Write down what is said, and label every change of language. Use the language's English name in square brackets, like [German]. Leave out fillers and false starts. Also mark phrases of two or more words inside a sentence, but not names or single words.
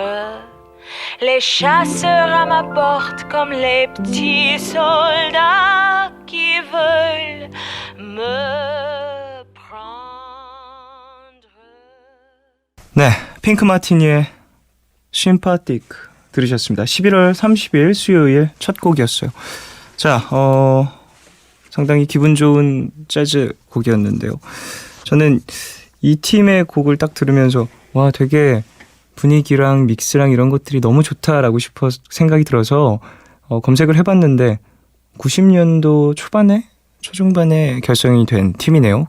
[French] Les chasseurs à ma porte comme les petits soldats qui veulent me prendre. [Korean] 네, 핑크 마티니의 Sympathique 들으셨습니다. 11월 30일 수요일 첫 곡이었어요. 자, 상당히 기분 좋은 재즈 곡이었는데요. 저는 이 팀의 곡을 딱 들으면서 와, 되게 분위기랑 믹스랑 이런 것들이 너무 좋다라고 생각이 들어서 검색을 해봤는데 90년도 초반에 초중반에 결성이 된 팀이네요.